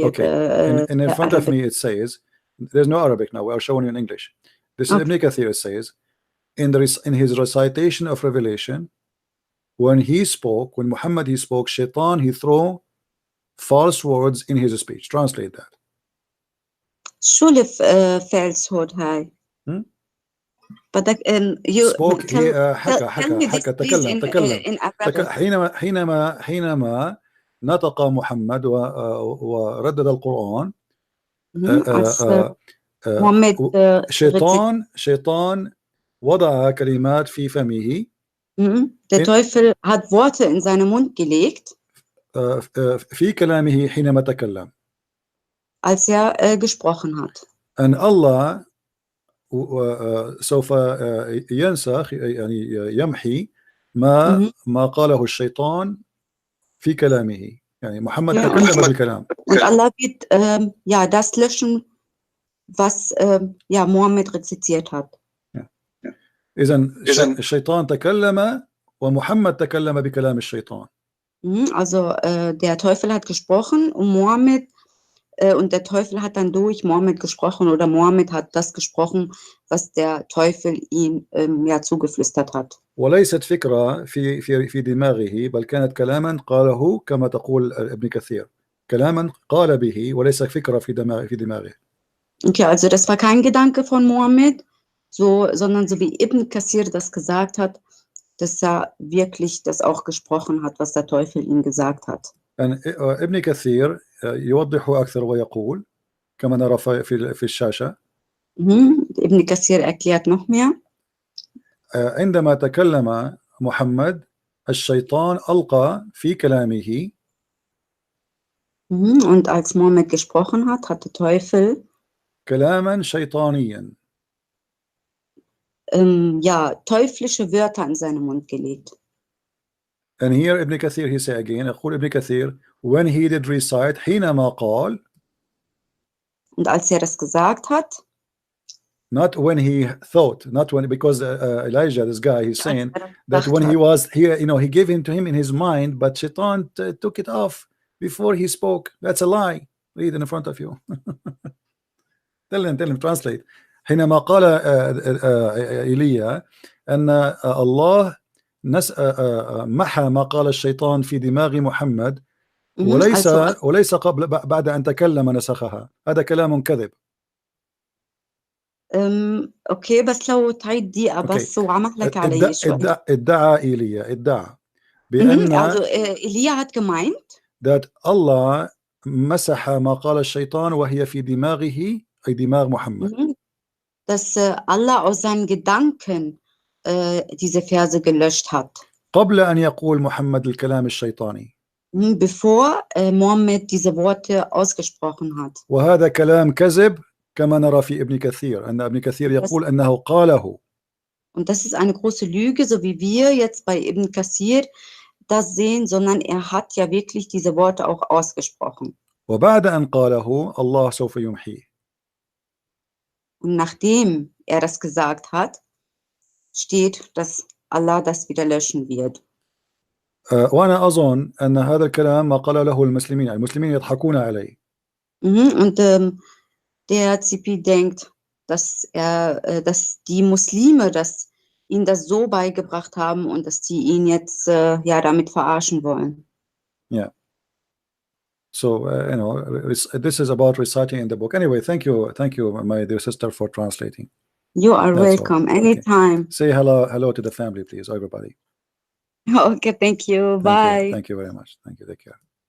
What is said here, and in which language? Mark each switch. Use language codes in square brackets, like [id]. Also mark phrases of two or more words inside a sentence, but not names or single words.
[en] Okay, and in front of me it says, there's no Arabic now. We are showing you in English. This is Ibn Kathir. It says in his recitation of Revelation, when Muhammad he spoke, shaitan he threw false words in his speech. Translate that. [ar] شو falsehood هاي؟ بدك you spoke حكى تكلم حينما نطق محمد وردد القرآن شيطان وضع كلمات في فمه. [de] Der Teufel hat Worte in seinen Mund gelegt. [ar] في كلامه حينما تكلم. [de] Als gesprochen hat. [ar] And Allah سوف ينسخ يعني يمحي ما قاله الشيطان في كلامه. يعني محمد تكلم بالكلام. [de] Und Allah wird das löschen, was Mohammed rezitiert hat. [ar] إذن الشيطان تكلم ومحمد تكلم بكلام الشيطان. [de] Also der Teufel hat gesprochen und Mohammed Und der Teufel hat dann durch Mohammed gesprochen oder Mohammed hat das gesprochen, was der Teufel ihm ja zugeflüstert hat. [ar] وليست فكرة في دماغه بل كانت كلاما قاله كما تقول ابن كثير كلاما قال به وليس فكرة في دماغه. [de] Okay, also das war kein Gedanke von Mohammed, sondern so wie Ibn Kathir das gesagt hat, dass er wirklich das auch gesprochen hat, was der Teufel ihm gesagt hat. [ar] ابن كثير يوضح أكثر ويقول كما نرى في الشاشة. [de] Ibn Kathir erklärt noch mehr. [ar] عندما تكلم محمد الشيطان ألقى في كلامه. [de] Und als Mohammed gesprochen hat, hat der Teufel [ar] كلاما شيطانيا. [de] Ja, teuflische Wörter in seinen Mund gelegt. [en] And here Ibn Kathir he say again [ar] يقول ابن كثير [en] when he did recite [ar] حينما قال. [de] Und als er das gesagt hat. [en] Not when he thought, not when, because Elijah, this guy, he's saying that when he was here, you know, he gave him to him in his mind, but Shaitan took it off before he spoke. That's a lie. Read in front of you. tell him, translate. [ar] حينما قال إيليا أن الله محى ما قال الشيطان في دماغ محمد وليس قبل بعد أن تكلم نسخها. هذا كلام كذب. اوكي بس لو تعيد دقيقة بس وعمق لك علي شوي. ادعى إيليا بأن [de] إيليا hat gemeint [ar] that Allah مسح ما قال الشيطان وهي في دماغه أي دماغ محمد. [de] Dass Allah aus seinen Gedanken diese Verse gelöscht hat. [ar] قبل أن يقول محمد الكلام الشيطاني. [de] Bevor Mohammed diese Worte ausgesprochen hat. [ar] وهذا كلام كذب. كما نرى في ابن كثير أن ابن كثير يقول أنه قاله. [de] Und das ist eine große Lüge, so wie wir jetzt bei Ibn Kathir das sehen, sondern er hat ja wirklich diese Worte auch ausgesprochen. [ar] وبعد أن قاله الله سوف يمحيه. [de] Und nachdem er das gesagt hat, steht, dass Allah das wieder löschen wird. [ar] وأنا أظن أن هذا الكلام ما قال له المسلمين يضحكون عليه. [de] Und der Zipi denkt, dass die Muslime ihn das so beigebracht haben und dass die ihn jetzt ja damit verarschen wollen. [en] Yeah. So you know, this is about reciting in the book. Anyway, thank you, my dear sister, for translating. You are welcome anytime. Okay. Say hello to the family, please, everybody. Okay, thank you. Bye. Thank you very much. Thank you. Take care.